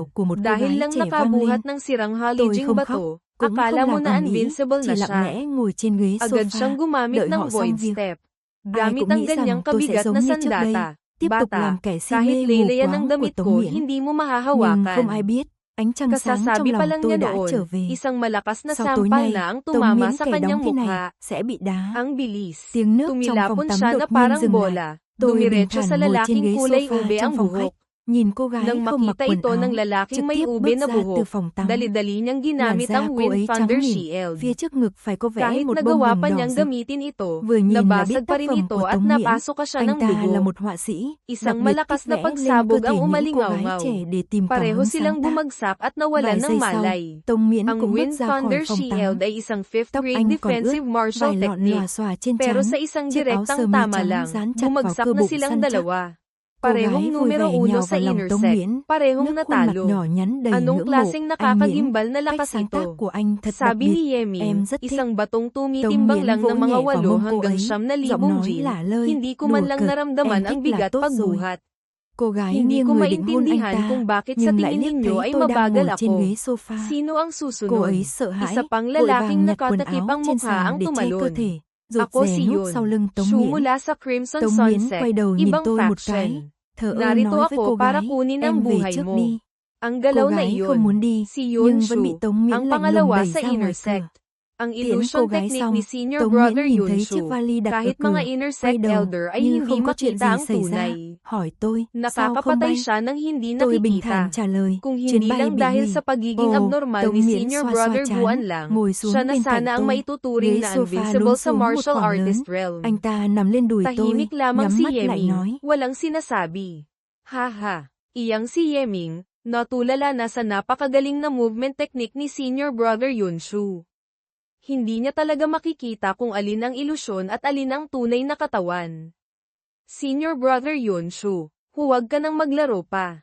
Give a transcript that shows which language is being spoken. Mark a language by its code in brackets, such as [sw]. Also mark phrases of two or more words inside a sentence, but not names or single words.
[tl] Dahil lang nakabuhat ng sirang halijing bato, akala mo na invincible na siya. Agad siyang gumamit ng void step. Gamit ang ganyang kabigat na sandata. Bata, kahit leleyan ang damit ko, hindi mo mahahawakan. [vi] Ánh trăng sáng trong [tl] Kasasabi pa [vi] lòng [tl] lang [vi] tôi [tl] niya [vi] đã trở [tl] noon, [vi] về. [tl] isang malakas na [vi] Sau tối [tl] sampal [vi] nay, [tl] na ang [vi] Tống [tl] tumama [vi] Miễn [tl] sa [vi] kẻ [tl] kanyang [vi] đóng thế này [tl] mukha. [vi] sẽ bị đá. [tl] Ang bilis. [vi] Tiếng nước trong phòng [tl] Tumilapon [vi] tắm [tl] siya [vi] đột [tl] na [vi] nhiên [tl] parang [vi] dừng lại. [tl] bola. [vi] Tôi bình [tl] Dumiretso sa [vi] thản ngồi trên [tl] lalaking [vi] ghế [tl] kulay [vi] sofa [tl] ube [vi] trong [tl] ang [vi] phòng [tl] buhok. [vi] khách, nhìn cô gái [tl] Nang [vi] không mặc [tl] makita [vi] quần [tl] ito [vi] áo, [tl] ng lalaking [vi] trực [tl] may [vi] tiếp [tl] ube [vi] bước [tl] na [vi] ra từ [tl] buhok, [vi] phòng tắm. [tl] dali-dali niyang [vi] Làn [tl] ginamit [vi] da [tl] ang [vi] cô [tl] Wind [vi] ấy trắng [tl] Thunder [vi] mịn, [tl] Shield. [vi] phía trước ngực phải có vẽ [tl] Kahit [vi] một bông [tl] nagawa [vi] hồng [tl] pa [vi] đỏ [tl] niyang [vi] rực. [tl] gamitin ito, [vi] Vừa nhìn là biết [tl] nabasag pa [vi] tác [tl] rin [vi] phẩm [tl] ito [vi] của [tl] at [vi] Tống Miễn. [tl] napasok ka siya [vi] Anh [tl] ng [vi] ta là [tl] dugo. [vi] một họa sĩ, đặc [tl] Isang [vi] biệt [tl] malakas [vi] thích [tl] na [vi] vẽ lên cơ [tl] pagsabog [vi] thể [tl] ang [vi] những cô gái [tl] umalingaw-ngaw. [vi] trẻ để tìm cảm [tl] Pareho [vi] hứng sáng [tl] silang [vi] tác. [tl] bumagsak at nawalan [vi] Vài [tl] ng [vi] giây sau, [tl] malay. [vi] Tống Miễn [tl] Ang [vi] cũng bước [tl] Wind [vi] ra khỏi [tl] Thunder [vi] phòng tắm. [tl] Shield ay isang 5th [vi] Tóc [tl] grade [vi] anh còn ướt, [en] defensive martial [vi] vài lọn [tl] technique. [vi] lòa xòa trên [tl] Pero [vi] trán, [tl] sa isang [vi] chiếc áo sơ [tl] direktang [vi] mi [tl] tama [vi] trắng [tl] lang, [vi] dán chặt vào [tl] bumagsak [vi] cơ [tl] na [vi] bụng [tl] silang [vi] săn chắc. [tl] dalawa. [vi] Cô [tl] Parehong [vi] gái vui [tl] numero [vi] vẻ [tl] 1 [vi] nhào [tl] sa [vi] vào lòng Tống [tl] intersect, [vi] Miễn, [tl] parehong [vi] nước khuôn mặt [tl] natalo. [vi] nhỏ nhắn đầy [tl] Anong [vi] ngưỡng mộ. [tl] klaseng [vi] Anh Miễn, [tl] nakakagimbal na [vi] cách [tl] lakas [vi] sáng tác [tl] ito? [vi] của anh thật đặc [tl] Sabi [vi] biệt, [tl] ni Yeming, [vi] em rất thích. [tl] isang batong [vi] Tống [tl] tumitimbang [vi] Miễn [tl] lang [vi] vỗ [tl] ng mga [vi] nhẹ vào [tl] 8 [vi] mông cô [tl] hanggang [vi] ấy, [tl] 9,000 [vi] giọng nói [tl] gin. [vi] lả lơi, [tl] Hindi ko man [vi] đùa [tl] lang [vi] cợt, [tl] naramdaman [vi] em [tl] ang [vi] thích là [tl] bigat [vi] tốt rồi. [tl] pagbuhat. [vi] Cô gái [tl] Hindi [vi] nghiêng [tl] ko [vi] người định hôn anh [tl] maintindihan [vi] ta, [tl] kung bakit sa [vi] nhưng lại [tl] tingin [vi] liếc [tl] ninyo [vi] thấy [tl] ay [vi] tôi đang [tl] mabagal [vi] ngồi trên [tl] ako. [vi] ghế sofa. [tl] Sino ang [vi] Cô [tl] susunod? [vi] ấy sợ hãi, [tl] Isa pang [vi] vội [tl] lalaking [vi] vàng nhặt quần [tl] nakatakip [vi] áo [tl] ang [vi] trên [tl] mukha [vi] sàn [tl] ang [vi] để che cơ [tl] tumalon. [vi] thể, rụt [tl] Ako [vi] rè [tl] si [vi] núp [tl] Yun, [vi] sau lưng Tống [tl] Shu [vi] Miễn. [tl] mula sa Crimson [vi] Tống Miễn [tl] Sunset, [vi] quay đầu nhìn [tl] ibang [vi] tôi một cái, [tl] faction. [vi] thờ ơ [tl] Narito [vi] nói với cô [tl] ako para [vi] gái, [tl] kunin ang [vi] em về [tl] buhay [vi] trước [tl] mo. [vi] đi. [tl] Ang [vi] Cô [tl] galaw na [vi] gái không muốn [tl] iyon, [vi] đi, [tl] si [vi] nhưng [tl] Yun [vi] vẫn bị [tl] Shu, [vi] Tống Miễn [tl] ang [vi] lạnh lùng [tl] pangalawa [vi] đẩy [tl] sa [vi] ra ngoài [tl] intersect. [vi] cửa. [tl] Ang [vi] Tiễn cô [tl] illusion [vi] gái [tl] technique [vi] xong, [tl] ni Senior [vi] Tống [tl] Brother [vi] Miễn nhìn [tl] Yun [vi] thấy chiếc [tl] Shu, [vi] vali đặt ở [tl] kahit [vi] cửa, [tl] mga [vi] quay [tl] intersect [vi] đầu, [tl] elder ay [vi] như [tl] hindi [vi] không có chuyện [tl] makita [vi] gì [tl] ang [vi] xảy ra, [tl] tunay. [vi] hỏi tôi, sao không [tl] Nakakapatay [vi] bay? [tl] siya nang hindi [vi] Tôi bình thản [tl] nakikita. [vi] trả lời, [tl] Kung [vi] chuyến [tl] hindi [vi] bay [tl] lang [vi] bị [tl] dahil [vi] hủy. [tl] sa pagiging [vi] Ồ, [tl] abnormal [vi] Tống [tl] ni [vi] Miễn [tl] Senior [vi] xoa xoa [tl] Brother [vi] trán, [tl] Guan lang, [vi] ngồi [tl] siya [vi] xuống [tl] na [vi] bên cạnh [tl] sana ang [vi] tôi. [tl] maituturing [vi] Ghế [tl] na [vi] sofa [tl] invincible [vi] lún [tl] sa [vi] xuống một [tl] martial [vi] khoảng lớn. [en] artist realm. [vi] Anh ta nằm lên đùi tôi, [tl] Tahimik lamang [vi] nhắm [tl] si [vi] mắt lại [tl] Yeming, [vi] nói. [tl] walang sinasabi. Haha, iyang si Yeming, natulala na sa napakagaling na movement technique ni Senior Brother Yun Shu. Hindi niya talaga makikita kung alin ang ilusyon at alin ang tunay na katawan. Senior Brother Yun Shu, huwag ka nang maglaro pa.